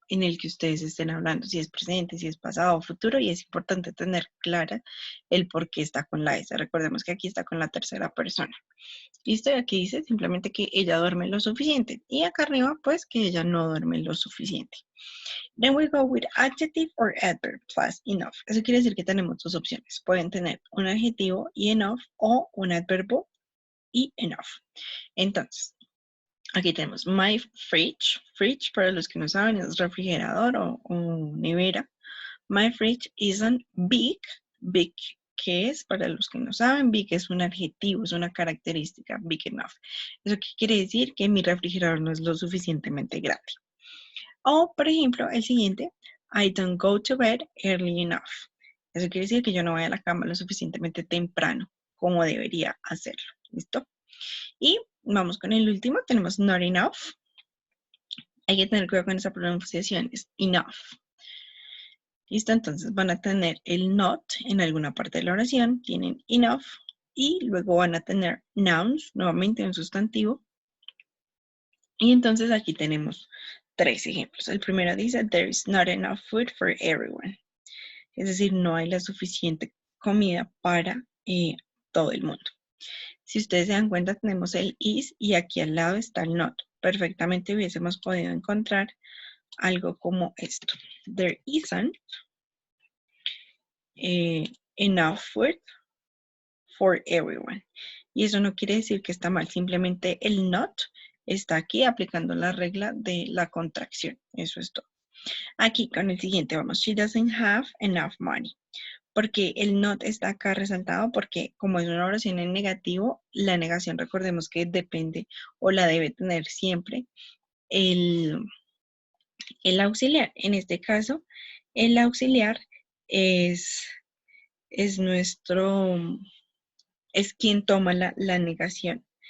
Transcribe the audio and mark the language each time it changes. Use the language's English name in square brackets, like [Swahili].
[Spanish] en el que ustedes estén hablando, si es presente, si es pasado o futuro, y es importante tener clara el por qué está con la S. Recordemos que aquí está con la tercera persona. Listo, y aquí dice simplemente que ella duerme lo suficiente. Y acá arriba, pues, que ella no duerme lo suficiente. [English] Then we go with adjective or adverb plus enough. [Spanish] Eso quiere decir que tenemos dos opciones. Pueden tener un adjetivo y enough o un adverbo y enough. Entonces, aquí tenemos [English] my fridge. [Spanish] Fridge, para los que no saben, es refrigerador o nevera. [English] My fridge isn't big. Big, [Spanish] ¿qué es? Para los que no saben, big es un adjetivo, es una característica, [English] big enough. [Spanish] ¿Eso qué quiere decir? Que mi refrigerador no es lo suficientemente grande. O, por ejemplo, el siguiente, [English] I don't go to bed early enough. [Spanish] Eso quiere decir que yo no voy a la cama lo suficientemente temprano como debería hacerlo. ¿Listo? Y vamos con el último, tenemos not enough. Hay que tener cuidado con esa pronunciación, es enough. ¿Listo? Entonces van a tener el not en alguna parte de la oración, tienen enough, y luego van a tener nouns, nuevamente un sustantivo. Y entonces aquí tenemos 3 ejemplos. El primero dice, [English] there is not enough food for everyone. [Spanish] Es decir, no hay la suficiente comida para todo el mundo. Si ustedes se dan cuenta, tenemos el is y aquí al lado está el not. Perfectamente hubiésemos podido encontrar algo como esto. [English] There isn't enough food for everyone. [Spanish] Y eso no quiere decir que está mal, simplemente el not está aquí aplicando la regla de la contracción. Eso es todo. Aquí con el siguiente vamos. [English] She doesn't have enough money. [Spanish] Porque el not está acá resaltado porque como es una oración en negativo, la negación recordemos que depende o la debe tener siempre el auxiliar. En este caso, el auxiliar es quien toma la negación.